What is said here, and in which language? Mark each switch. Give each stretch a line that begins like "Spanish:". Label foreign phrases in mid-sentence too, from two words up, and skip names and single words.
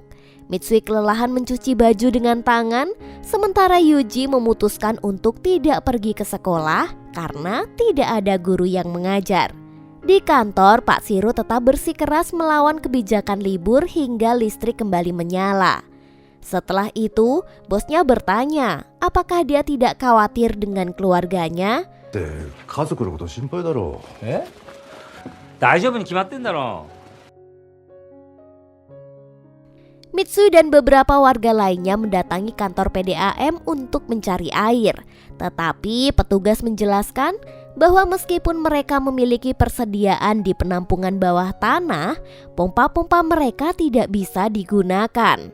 Indonesian: Mitsui kelelahan mencuci baju dengan tangan, sementara Yuji memutuskan untuk tidak pergi ke sekolah karena tidak ada guru yang mengajar. Di kantor, Pak Shiro tetap bersikeras melawan kebijakan libur hingga listrik kembali menyala. Setelah itu, bosnya bertanya, apakah dia tidak khawatir dengan keluarganya?
Japanese: 家族のこと心配だろう。大丈夫に決まってんだろ。
Indonesian: Mitsui dan beberapa warga lainnya mendatangi kantor PDAM untuk mencari air. Tetapi petugas menjelaskan bahwa meskipun mereka memiliki persediaan di penampungan bawah tanah, pompa-pompa mereka tidak bisa digunakan.